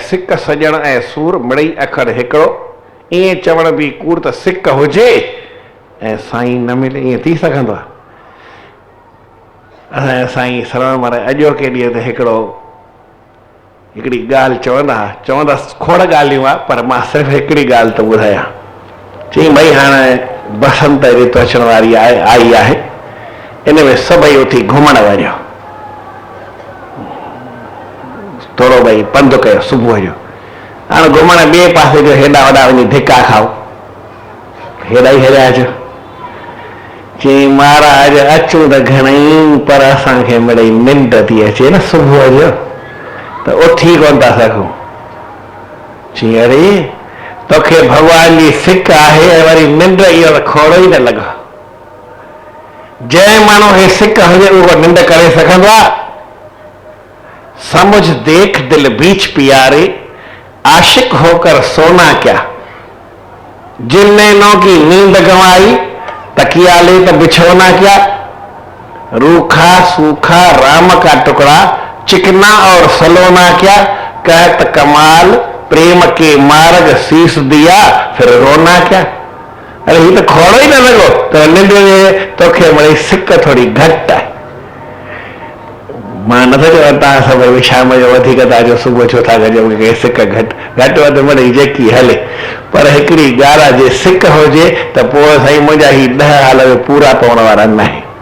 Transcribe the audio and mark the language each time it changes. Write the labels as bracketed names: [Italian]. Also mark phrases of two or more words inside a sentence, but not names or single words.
[Sindhi] सिक सॼण ऐं सूर मिड़ई अखर हिकिड़ो, ईअं चवण बि कूड़ त सिक हुजे ऐं साईं न मिले, ईअं थी सघंदो आहे? असांजा साईं श्रवण महाराज अॼोके ॾींहं ते हिकिड़ी ॻाल्हि चवंदसि खोड़ ॻाल्हियूं आहे, पर मां सिर्फ़ु हिकिड़ी ॻाल्हि थो ॿुधायां। चई भई हाणे बसंत ऋतु अचण वारी आई आहे, इन में सभई उथी घुमण वञो, थोरो भई पंधु कयो सुबुह जो। हाणे घुमण ॿिए पासे जो हेॾा वॾा वञी धिका खाओ, हेॾा ई हेॾा अचो। चई महाराज अचूं त घणेई पर असांखे मिड़ई निंड थी अचे न सुबुह जो, त उथी कोन था सघूं। चई अरे तोखे भॻवान जी सिक आहे ऐं वरी निंड, इहो त खोड़ो ई न लॻो। जंहिं माण्हू खे सिक हुजे उहो निंड करे सघंदो आहे? [Hindi] समझ देख दिल बीच पियारे, आशिक होकर सोना क्या, जिन नैनों की नींद गंवाई, तकिया ले तो बिछोना क्या। रूखा सूखा राम का टुकड़ा, चिकना और सलोना क्या, कहत कमाल प्रेम के मार्ग शीश दिया, फिर रोना क्या। अरे ये तो [Sindhi] खोड़ो ही न लॻो त निंड तोखे मिड़ई सिक थोड़ी घटि आहे। मां नथो चवां तव्हां सभई शाम जो वधीक था अचो, सुबुह छो था कजो के सिक घटि वधि मिड़ई जेकी हले, पर हिकिड़ी ॻाल्हि आहे जे सिक हुजे त पोइ साईं मुंहिंजा ही 10 हाल पूरा पवण वारा न आहिनि।